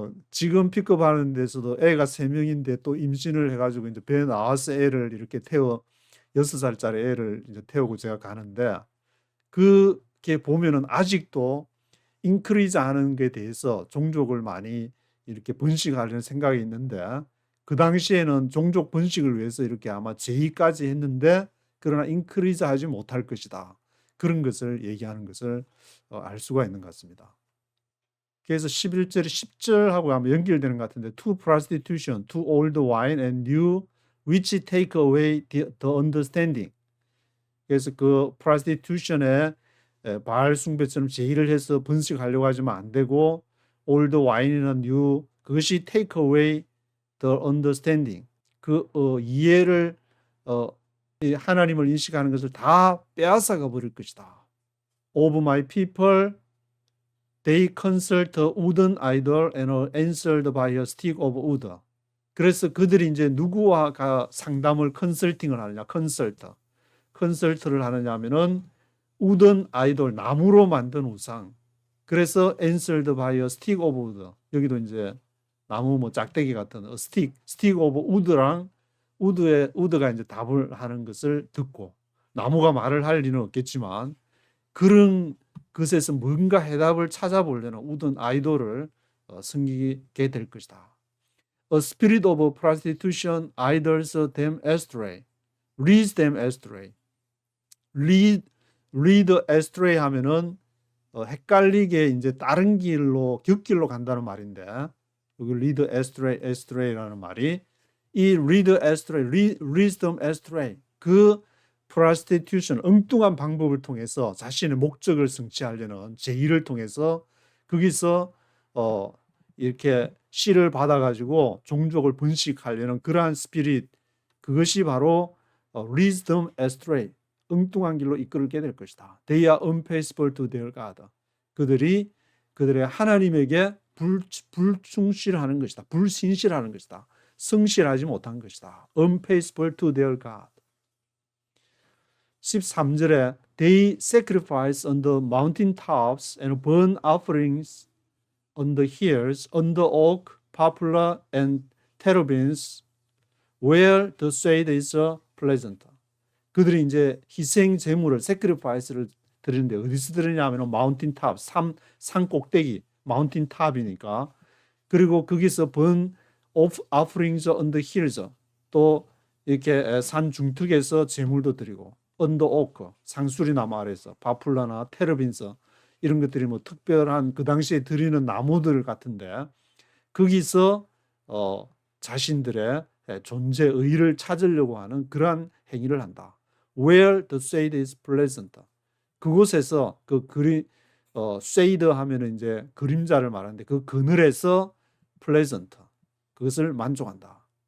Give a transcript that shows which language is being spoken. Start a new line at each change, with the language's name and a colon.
Korean: 지금 픽업하는 데서도 애가 3명인데 또 임신을 해가지고 이제 배에 나와서 애를 이렇게 6살짜리 애를 이제 태우고 제가 가는데 그게 보면은 아직도 인크리즈 하는 게 대해서 종족을 많이 이렇게 번식하려는 생각이 있는데 그 당시에는 종족 번식을 위해서 이렇게 아마 제의까지 했는데 그러나 인크리즈 하지 못할 것이다. 그런 것을 얘기하는 것을 알 수가 있는 것 같습니다. 그래서 11절이 10절하고 아마 연결되는 것 같은데
English: to prostitution, to old wine and new which take away the understanding.
Korean: 그래서 그 prostitution에 바알 숭배처럼 제의를 해서 번식하려고 하지만 안 되고
English: old wine
Korean: 이나 new 그것이
English: take away the understanding.
Korean: 그 이해를 하나님을 인식하는 것을 다 빼앗아가 버릴 것이다.
English: Of my people they consult a wooden idol and are answered by a stick of wood.
Korean: 그래서 그들이 이제 누구와 상담을 컨설팅을 하느냐, 컨설트를 하느냐 하면은
English: wooden idol,
Korean: 나무로 만든 우상.
English: 그래서 answered by a stick of wood.
Korean: 여기도 이제 나무 뭐 짝대기 같은
English: stick of wood
Korean: 랑 우드가 이제 답을 하는 것을 듣고 나무가 말을 할 리는 없겠지만 그런 것에서 뭔가 해답을 찾아보려는 우든 아이돌을 섬기게 될 것이다.
English: A spirit of prostitution idols them astray, leads them astray. lead astray
Korean: 하면은 헷갈리게 이제 다른 길로 곁길로 간다는 말인데 여기 lead astray라는 말이 이 lead astray,
English: leads them astray
Korean: 그 prostitution 엉뚱한 방법을 통해서 자신의 목적을 성취하려는 제의를 통해서 거기서 이렇게 씨를 받아가지고 종족을 번식하려는 그러한 스피릿 그것이 바로
English: leads them astray
Korean: 엉뚱한 길로 이끌게 될 것이다.
English: They are unfaithful to their God.
Korean: 그들이 그들의 하나님에게 불충실하는 것이다. 불신실하는 것이다. 성실하지 못한 것이다.
English: Unfaithful to their God.
Korean: 13절에
English: They sacrifice on the mountain tops and burn offerings on the hills, on the oak, poplar, and terebinths, where the shade is pleasant.
Korean: 그들이 이제 희생 제물을 sacrifice를 드리는데 어디서 드리냐면 마운틴 탑, 산 꼭대기, 마운틴 탑이니까. 그리고 거기서
English: burn offerings on the hills,
Korean: 또 이렇게 산 중턱에서 제물도 드리고,
English: on the oak,
Korean: 상수리 나무 아래서, 바풀라나 테르빈스 이런 것들이 뭐 특별한 그 당시에 드리는 나무들 같은데 거기서 자신들의 존재 의의를 찾으려고 하는 그러한 행위를 한다.
English: Where the shade is pleasant.
Korean: 그곳에서 그 shade 하면은 이제 그림자를 말하는데 그 그늘에서 pleasant, 그것을 만족한다.